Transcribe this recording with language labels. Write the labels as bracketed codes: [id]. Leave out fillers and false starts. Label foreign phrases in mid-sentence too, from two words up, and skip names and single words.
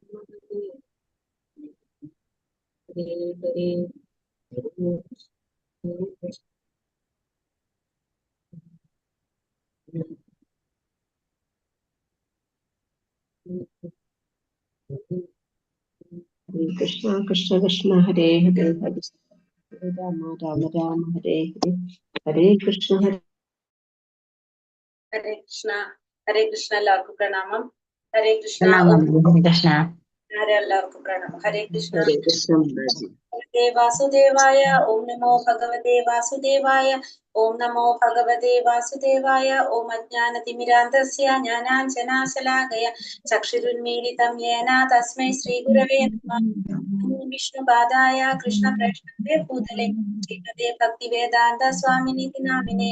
[sa] हरे हरे, हरे कृष्ण, हरे कृष्ण, कृष्ण कृष्ण, हरे हरे, हरे राम, राम राम, हरे हरे, हरे कृष्ण, हरे [ml] കൃഷ്ണ എല്ലാവർക്കും പ്രണാമം. [sa] ഹരേ കൃഷ്ണ. [ml] എല്ലാവർക്കും പ്രണാമം. [sa] ഹരേ കൃഷ്ണ. हरे कृष्ण, Mataji. വാസുദേവായ. ഓം നമോ ഭഗവതേ വാസുദേവായ. ഓം നമോ ഭഗവതേ വാസുദേവായ. ഓം അജ്ഞാനതിമിരാന്തസ്യ ജ്ഞാനാഞ്ജനാശലാകയ ചക്ഷുരുന്മീലിതം യേന തസ്മൈ ശ്രീഗുരവേ നമഃ. വിഷ്ണുപാദായ കൃഷ്ണപ്രേഷ്ഠേ ഭൂതലേ ശ്രീമതേ ഭക്തിവേദാന്ത സ്വാമിനിതി നാമിനേ.